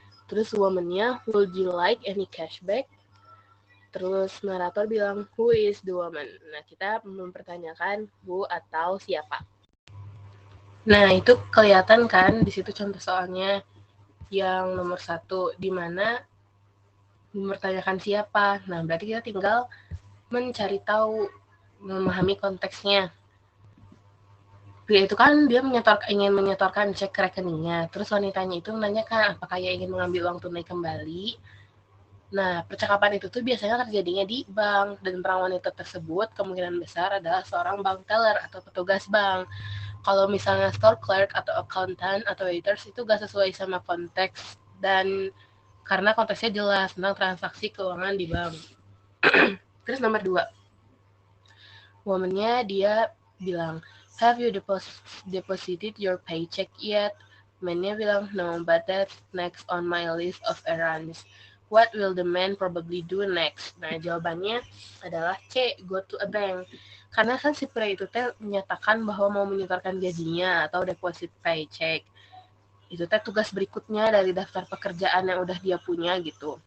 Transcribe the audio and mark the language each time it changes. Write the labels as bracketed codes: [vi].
[en] Terus woman-nya, would you like any cashback? [id] Terus narator bilang, [en] who is the woman? [id] Nah, kita mempertanyakan who atau siapa. Nah, itu kelihatan kan di situ contoh soalnya yang nomor 1, di mana mempertanyakan siapa. Nah, berarti kita tinggal mencari tahu, memahami konteksnya. Pria itu kan dia ingin menyetorkan cek ke rekeningnya. Terus wanitanya itu menanyakan apakah ia ingin mengambil uang tunai kembali. Nah, percakapan itu tuh biasanya terjadinya di bank, dan peran wanita tersebut kemungkinan besar adalah seorang bank teller atau petugas bank. Kalau misalnya store clerk atau accountant atau waiters itu gak sesuai sama konteks, dan karena konteksnya jelas tentang transaksi keuangan di bank. Terus nomor 2, woman-nya dia bilang, [en] have you deposited your paycheck yet? Man-nya bilang, no, but that's next on my list of errands. What will the man probably do next? [id] Nah, jawabannya adalah C, [en] go to a bank. [id] Karena kan si pria itu menyatakan bahwa mau menyetorkan gajinya atau deposit paycheck. Itu tugas berikutnya dari daftar pekerjaan yang udah dia punya gitu.